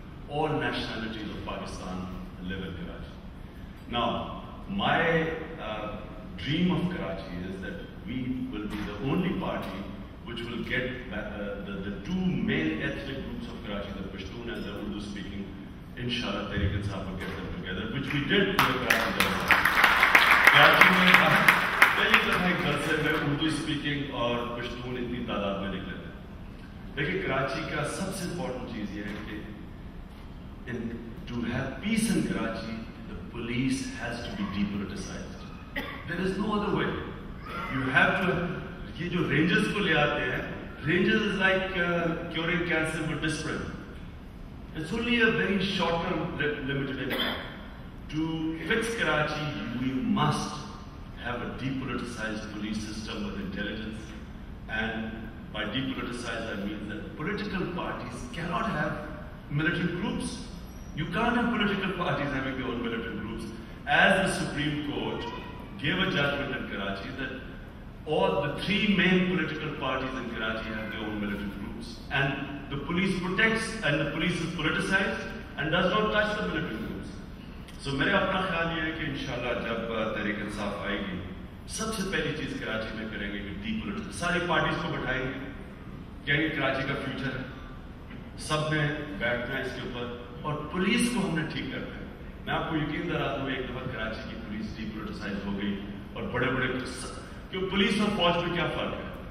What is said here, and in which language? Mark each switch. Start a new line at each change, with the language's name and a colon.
English: All nationalities of Pakistan live in Karachi. Now, my dream of Karachi is that we will be the only party which will get the two main ethnic groups of Karachi, the Pashtun and the Urdu speaking, inshallah, Tehreek-e-Insaf will get them together, which we did in the Karachi.
Urdu: Karachi mein پہلی دفعہ ایک جلسے میں Urdu speaking اور پشتون اتنی تعداد میں نکلے تھے. لیکن کراچی کا سب سے امپورٹنٹ چیز یہ ہے کہ
English: To have peace in Karachi the police has to be depoliticized. There is no other way. You have to.
Urdu: یہ جو رینجرز کو لے آتے ہیں,
English: Rangers is like curing cancer with disprin. It's only a very short term limited impact. To fix Karachi, we must have a depoliticized police system with intelligence, and by depoliticized I mean that political parties cannot have militant groups. You can't have political parties having their own militant groups. As the Supreme Court gave a judgment in Karachi that all the three main political parties in Karachi have their own militant groups, and the police protects, and the police is politicized and does not touch the militant groups.
Urdu: So میرا اپنا خیال یہ ہے کہ انشاءاللہ جب تحریک انصاف آئے گی, سب سے پہلی چیز کراچی میں کریں گے کہ ڈیپولیٹائز, ساری پارٹیز کو بٹھائیں گے, کہیں گے کراچی کا فیوچر ہے, سب نے بیٹھنا ہے اس کے اوپر, اور پولیس کو ہم نے ٹھیک کرنا ہے. میں آپ کو یقین دلاتا ہوں, ایک دفعہ کراچی کی پولیس ڈیپولیٹائز ہو گئی, اور بڑے بڑے کہ پولیس اور فوج میں کیا فرق ہے.